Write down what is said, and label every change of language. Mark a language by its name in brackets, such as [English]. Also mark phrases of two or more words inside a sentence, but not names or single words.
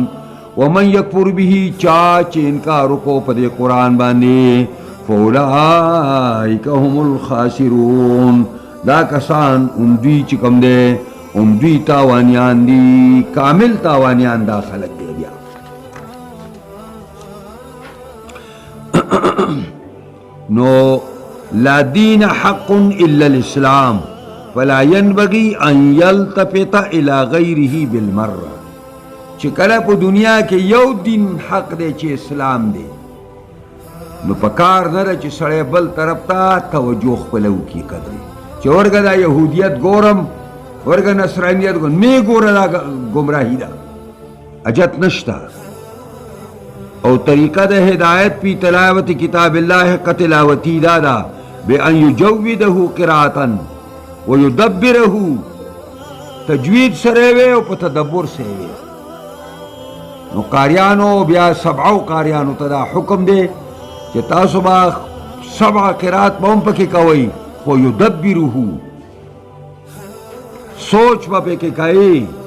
[Arabic] ومن یکفر به، [Pashto] چا چې انکار وکړو په دې قرآن باندې، [Arabic] فاولئک هم الخاسرون، [Pashto] دا کسان دوی چې کوم دی دوی تاوانیان دي، کامل تاوانیان دا خلک دی. [Arabic] بیا نو لا دین حق الا الاسلام فلا ينبغي ان يلتفت الى غيره بالمره. [Pashto] چې کله په دنیا کې یو دین حق دی چې اسلام دی، نو په کار نه ده چې سړی بل طرف ته توجه خپله وکړي. قدرې چې ورګه دا یهودیت ګورم، ورګه نصرانیت ګورم، مې ګوره دا ګمراهي ده، اجت نشته. او طریقه د هدایت پی [Arabic] تلاوت کتاب الله حق تلاوتی [Pashto] دا ده [Arabic] بأن یجوده قراءة ویدبره، [Pashto] تجوید سره وي او په تدبر سره وي. نو قاریانو بیا سبعو قاریانو ته دا حکم دی چې تاسو به 7 قرات به هم پکې کوئ، خو یدبره، سوچ به پکې کوئ.